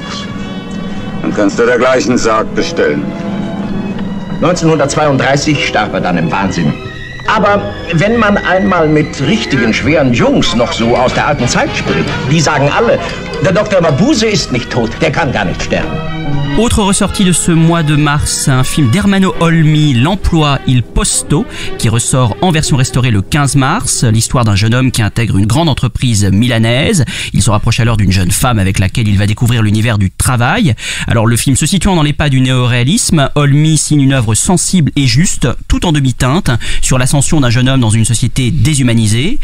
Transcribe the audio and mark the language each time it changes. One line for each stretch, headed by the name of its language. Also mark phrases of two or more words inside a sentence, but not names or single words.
German: Dann kannst du dergleichen Sarg bestellen. 1932 starb er dann im Wahnsinn. Aber wenn man einmal mit richtigen, schweren Jungs noch so aus der alten Zeit spricht, die sagen alle, der Dr. Mabuse ist nicht tot, der kann gar nicht sterben.
French: Autre ressortie de ce mois de mars, un film d'Ermanno Olmi, L'Emploi il Posto, qui ressort en version restaurée le 15 mars. L'histoire d'un jeune homme qui intègre une grande entreprise milanaise. Il se rapproche alors d'une jeune femme avec laquelle il va découvrir l'univers du travail. Alors le film se situant dans les pas du néo-réalisme, Olmi signe une œuvre sensible et juste, tout en demi-teinte, sur l'ascension d'un jeune homme dans une société déshumanisée.